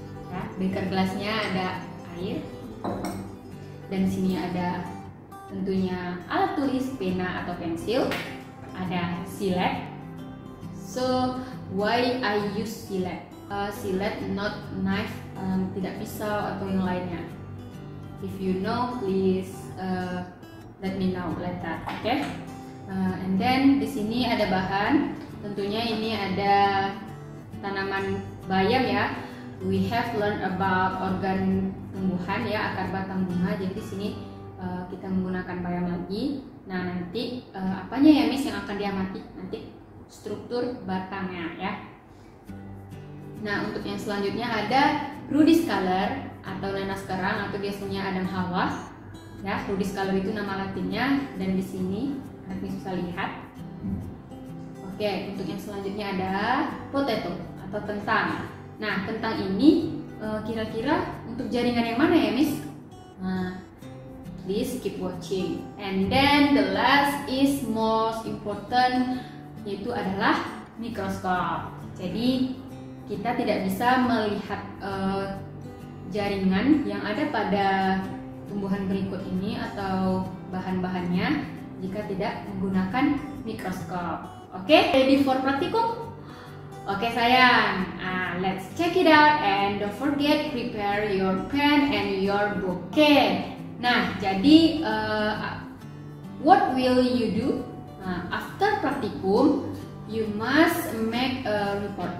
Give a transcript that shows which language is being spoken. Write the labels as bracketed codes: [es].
[id] Ya, beaker glassnya ada air. Dan di sini ada tentunya alat tulis, pena atau pensil. Ada silet. [en] So, why I use silet? [id] Silet, [en] not knife, [id] tidak pisau atau yang lainnya. [en] If you know, please let me know later. Okay? And then [id] di sini ada bahan. Tentunya ini ada tanaman bayam ya. [en] We have learned about organ tumbuhan ya, [id] akar batang bunga. Jadi di sini kita menggunakan bayam lagi. Nah, nanti apanya ya Miss yang akan diamati? Nanti struktur batangnya ya. Nah, untuk yang selanjutnya ada Rudis color atau nanas kerang atau biasanya Adam Hawa. Ya, Rudis color itu nama latinnya dan di sini anak bisa lihat. Oke, untuk yang selanjutnya ada potato atau kentang. Nah, kentang ini kira-kira untuk jaringan yang mana ya, Miss? [en] Nah, please keep watching. And then the last is most important, [id] yaitu adalah mikroskop. Jadi kita tidak bisa melihat jaringan yang ada pada tumbuhan berikut ini atau bahan-bahannya jika tidak menggunakan mikroskop. [en] Oke, ready for praktikum? [id] Oke sayang, [en] let's check it out and don't forget prepare your pen and your book. [id] Oke, nah jadi [en] what will you do? Nah, after praktikum you must make a report.